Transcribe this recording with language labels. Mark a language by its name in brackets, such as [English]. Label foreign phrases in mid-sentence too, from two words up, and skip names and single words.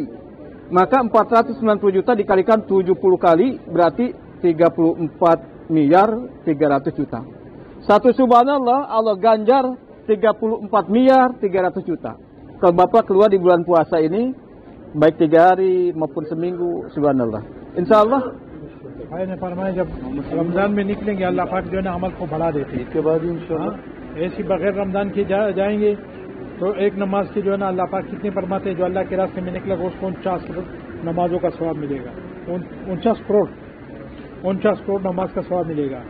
[Indonesian] Maka 490 juta dikalikan 70 kali, berarti 34 miliar 300 juta. 1 subhanallah, Allah ganjar 34 miliar 300 juta. Kalau Bapak keluar di bulan puasa ini, baik 3 hari maupun seminggu, subhanallah. [Arabic] إن شاء الله. [Urdu] بھائی نے فرمایا جب رمضان میں نکلیں گے اللہ پاک جو ہے نا عمل کو بڑھا دیتے ہیں. اس کے بعد انشاءاللہ ایسی بغیر رمضان کے جائیں گے تو ایک نماز کی جو ہے نا اللہ پاک کتنے فرماتے ہیں جو اللہ کے راستے میں نکلے گا اس کو 49 نمازوں کا ثواب ملے گا. 49 کروڑ نماز کا ثواب ملے گا.